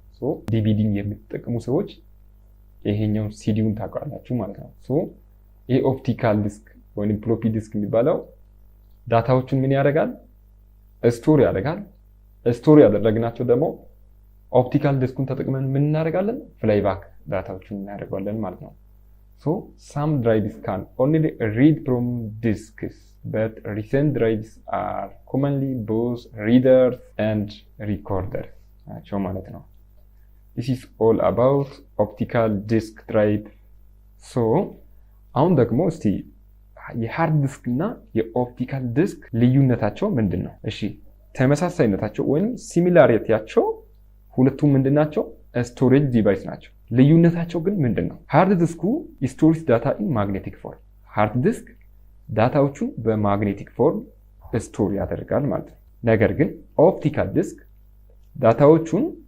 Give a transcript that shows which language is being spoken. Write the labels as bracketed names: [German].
[Amharic] ሶ ዲቪዲን የምትጠቀሙ ሰዎች ይሄኛው ሲዲውን ታውቃላችሁ ማለት ነው። ሶ ይሄ ኦፕቲካል ዲስክ ወይም ፍሎፒ ዲስክ የሚባለው ዳታዎችን ምን ያደርጋል? ስቶር ያደርጋል። ስቶር ያደረግናቸው ደግሞ ኦፕቲካል ዲስኩን ተጠቅመን ምን እናደርጋለን? ፍላይባክ ዳታዎችን እናደርጋለን ማለት ነው። ሶ [English] some drives can only read from disks, but recent drives are commonly both readers and recorders [Amharic] ናቸው ማለት ነው። [English] This is all about optical disk drive. [Amharic] So አሁን ደግሞ እስቲ የሃርድ ዲስክ እና የኦፕቲካል ዲስክ ልዩነታቸው ምንድን ነው? እሺ ተመሳሳይነታቸው ወይም ሲሚላሪቲያቸው ሁለቱም ምንድናቸው? ስቶሬጅ ዲቫይስ ናቸው። ልዩነታቸው ግን ምንድን ነው? ሃርድ ዲስኩ ስቶሪስ ዳታ ኢን ማግኔቲክ ፎርም። ሃርድ ዲስክ ዳታዎቹን በማግኔቲክ ፎርም ስቶር ያደርጋል ማለት ነው። ነገር ግን ኦፕቲካል ዲስክ ዳታዎቹን